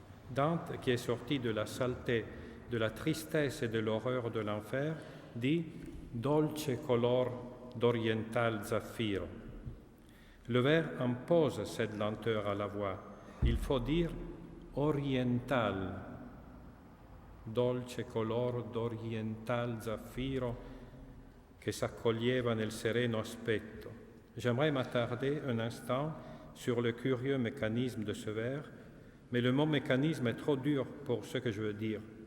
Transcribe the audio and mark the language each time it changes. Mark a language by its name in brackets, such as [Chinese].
[French] Dante, qui est sorti de la saleté, de la tristesse et de l'horreur de l'enfer, dit « [Italian] Dolce color d'oriental zaffiro ». [French] Le vers impose cette lenteur à la voix. Il faut dire « oriental ». [Italian] Dolce color d'oriental zaffiro che s'accoglieva nel sereno aspetto. [French] J'aimerais m'attarder un instant sur le curieux mécanisme de ce vers, mais le mot mécanisme est trop dur pour ce que je veux dire.